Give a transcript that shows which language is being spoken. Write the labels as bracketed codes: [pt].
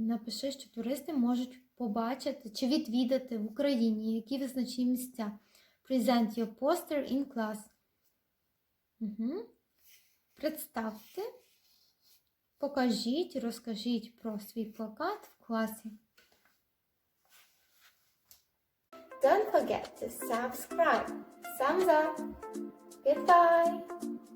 [uk] Напиши, що туристи можуть побачити чи відвідати в Україні, які визначні місця. [en] Present your poster in class. [uk] Представте, покажіть, розкажіть про свій плакат в класі. [en] Don't forget to subscribe. Thumbs up. Goodbye.